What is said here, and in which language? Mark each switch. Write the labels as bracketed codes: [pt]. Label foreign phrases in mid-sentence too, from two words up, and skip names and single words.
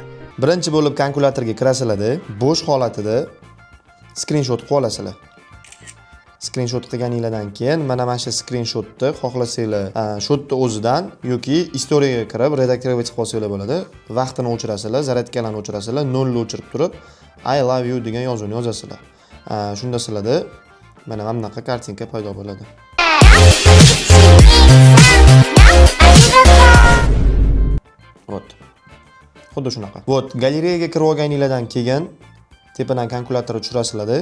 [uz] Birinchi bo'lib kalkulyatorga kirasizlar-da, bo'sh holatida skrinshot qilib olasizlar. Skrinshot qilganingizdan keyin mana shu skrinshotni xohlasanglar, shotni o'zidan yoki istoriyaga kirib redaktorga chiqib olsanglar bo'ladi. Vaqtini o'chirasizlar, zaryadkalarni o'chirasizlar, 0 ni o'chirib turib [en] I love you [uz] degan yozuvni yozasizlar. Shunda sizlarda mana bunaqa kartinka paydo bo'ladi. Vot. Xuddi shunaqa. Vot, galereyaga kirib olganingizdan keyin tepadan kalkulyatorni tushirasizlar-da.